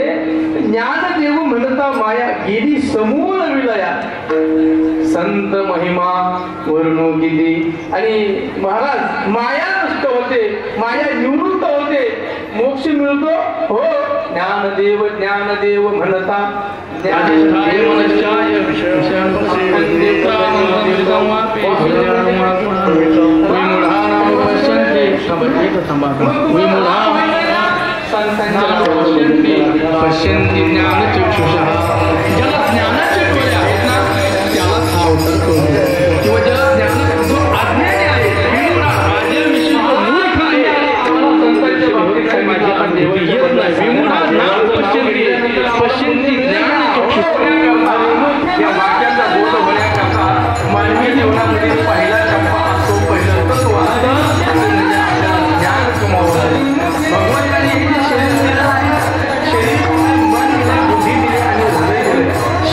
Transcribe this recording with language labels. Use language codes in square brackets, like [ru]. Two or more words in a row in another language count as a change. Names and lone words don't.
[mr] ज्ञानदेव म्हणता माया, गेली समूळ विलया. संत महिमा वर्णो किती. आणि महाराज, माया नष्ट होते, माया निवृत्त होते, मोक्ष मिळतो. हो, ज्ञानदेव ज्ञानदेव म्हणता [sa] पश्यन्ति ज्ञानचक्षुषः. [mr] ज्याला ज्ञानाचे डोळे आहेत ना, त्याला हा अवतार कळतो. किंवा ज्याला ज्ञान, जो अज्ञानी आहे, राजाविषयी मूर्ख आहे, त्याला संतांच्या बाबतीत काही माहिती येत नाही. [sa] विमुढा नाम पश्यन्ति ज्ञानचक्षुषः. [mr] या वाक्याचा बोध होण्याकरता मानवी जीवनामध्ये पहिला टप्पा असतो, पहिलं तत्व असतं ज्ञान कमावलं. भगवंताने शरीर दिलं आहे, शरीर मन बुद्धी दिली आणि हृदय दिले.